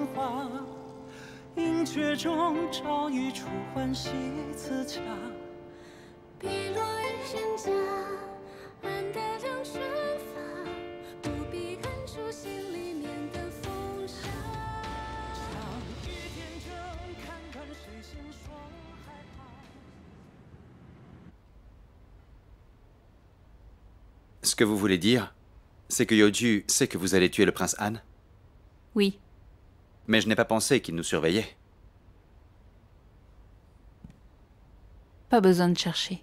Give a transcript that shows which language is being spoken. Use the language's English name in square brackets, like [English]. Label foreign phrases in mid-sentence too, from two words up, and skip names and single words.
[Chinese] 话，阴阙中找一处欢喜自洽。碧落人家，安得两春发，不必看出心里面的风沙。像雨天真，看看谁先说害怕。 [French] Ce que vous voulez dire, c'est que Yoju sait que vous allez tuer le prince Han? Oui. Mais je n'ai pas pensé qu'il nous surveillait. Pas besoin de chercher.